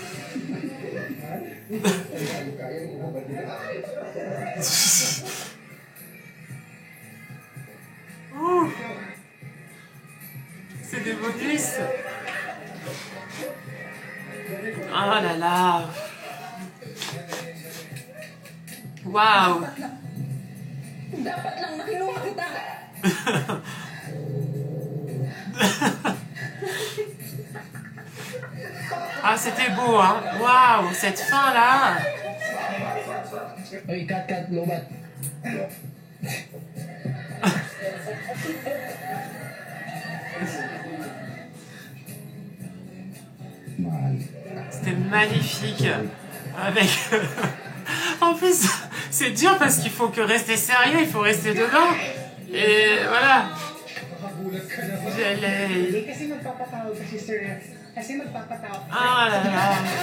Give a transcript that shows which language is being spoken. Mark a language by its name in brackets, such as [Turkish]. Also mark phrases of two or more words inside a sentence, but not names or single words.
[French] Oh, c'est des bonus. Oh là là. [English] Wow. [Filipino] Dapat lang nakinuha kita. [French] Ah, c'était beau, hein. Waouh, cette fin-là. [Filipino] Oy, cut, lobat. [French] C'était magnifique. Avec... En plus, c'est dur parce qu'il faut que rester sérieux, il faut rester dedans. Et voilà. Ah là là.